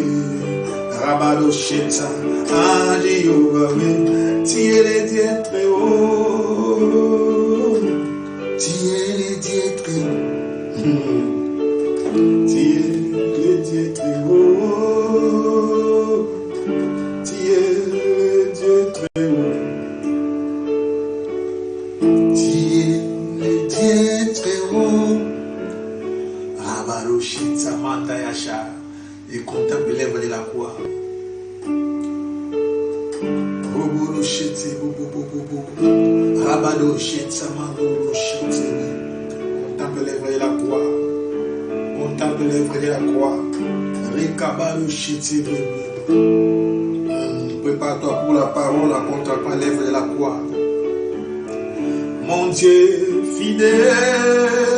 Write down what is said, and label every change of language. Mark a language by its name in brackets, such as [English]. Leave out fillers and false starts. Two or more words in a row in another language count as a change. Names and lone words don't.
[French] Rabado Sheta, ah Jéhovah, oui, tu es le Dieu très haut, tu es le Dieu très haut, tu es le Dieu très haut, tu es le Dieu très haut, tu es le Dieu très haut, Rabado Sheta, Matayasha. Et contemple l'œuvre de la croix. Robolo shete bobo rabado shete mandolo shete. Contemple l'œuvre de la croix. Contemple l'œuvre de la croix. Rikabalo shete bobo. Prépare-toi pour la parole en contemplant l'œuvre de la croix. Mon Dieu fidèle.